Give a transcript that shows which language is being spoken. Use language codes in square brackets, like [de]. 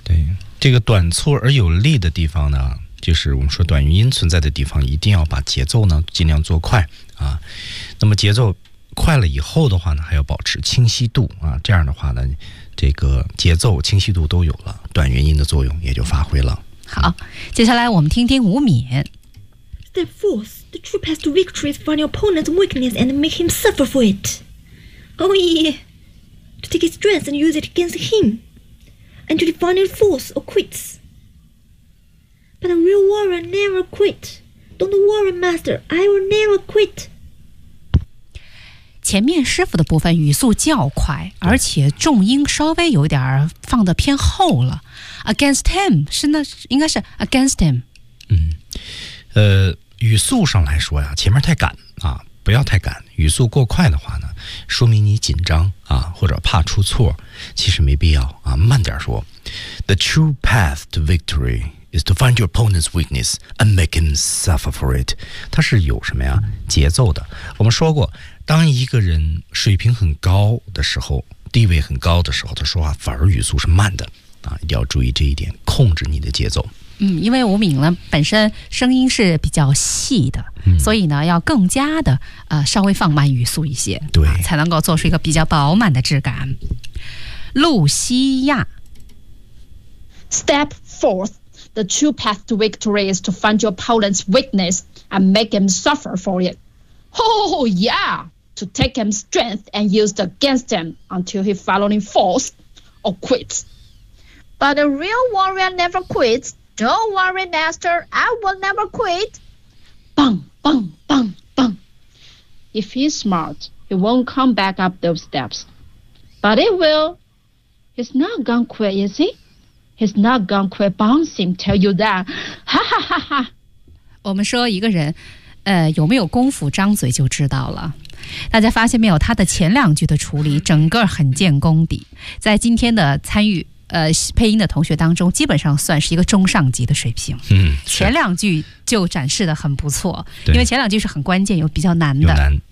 [zh] 对，这个短促而有力的地方呢，就是我们说短元音存在的地方，一定要把节奏呢尽量做快啊。那么节奏快了以后的话呢，还要保持清晰度啊，这样的话呢，这个节奏清晰度都有了，短元音的作用也就发挥了。好，接下来我们听听吴敏。 [en] Step forth, the true path to victory is find your opponent's weakness and make him suffer for it. Oh yeah. To take his strength and use it against him, and to define his force or quits. But a real warrior never quit. Don't worry, master, I will never quit. [zh] 前面师傅的部分语速较快，而且重音稍微有点放得偏厚了。 [en] Against him [zh] 是那应该是 [en] against him。 [zh] 语速上来说呀，前面太赶啊。不要太赶，语速过快的话呢，说明你紧张啊，或者怕出错，其实没必要啊，慢点说。 [en] The true path to victory is to find your opponent's weakness and make him suffer for it. [zh] 它是有什么呀？节奏的。我们说过，当一个人水平很高的时候，地位很高的时候，他说话反而语速是慢的啊，一定要注意这一点，控制你的节奏。因为吴敏呢本身声音是比较细的、所以呢要更加的稍微放慢语速一些，对、才能够做出一个比较饱满的质感。露西亚。 [en] Step forth. The true path to victory is to find your opponent's weakness and make him suffer for it. Oh, yeah. To take him strength and use it against him until he finally falls or quits. But a real warrior never quits. Don't worry, master. I will never quit. Bang, bang, bang, bang. If he's smart, he won't come back up those steps. But he will. He's not gonna quit, is he? He's not gonna quit bouncing, tell you that. Ha, ha, ha, ha. [zh] 我们说一个人有没有功夫张嘴就知道了。大家发现没有，他的前两句的处理整个很见功底。在今天的参与配音的同学当中，基本上算是一个中上级的水平。嗯，前两句就展示得很不错，因为前两句是很关键又比较难的。